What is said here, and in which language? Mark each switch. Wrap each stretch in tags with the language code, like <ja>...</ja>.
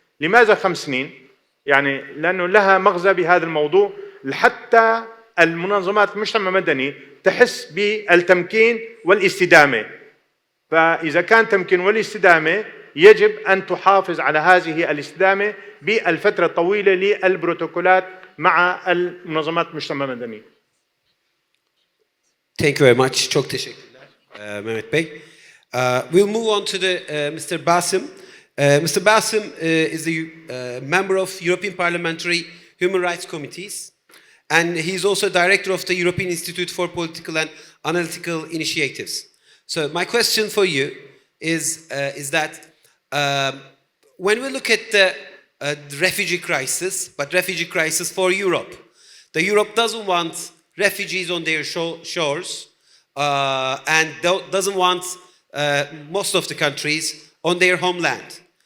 <ar>لماذا 5 سنين؟ يعني لأنه لها مغزى بهذا الموضوع لحتى المنظمات المجتمع المدني تحس بالتمكين والاستدامة. فإذا كان تمكين والاستدامة يجب أن تحافظ على هذه الاستدامة بالفترة الطويلة للبروتوكولات مع المنظمات المجتمع المدني.</ar> <en>Thank you very much.</en> <tr>Çok teşekkürler Mehmet Bey.</tr> <en>We'll move on to Mr. Basim. Mr. Basim is the member of European Parliamentary Human Rights Committees, and he's also director of the European Institute for Political and Analytical Initiatives. So my question for you is that when we look at the refugee crisis, but refugee crisis for Europe, the Europe doesn't want refugees on their shores and doesn't want most of the countries on their homeland.</en>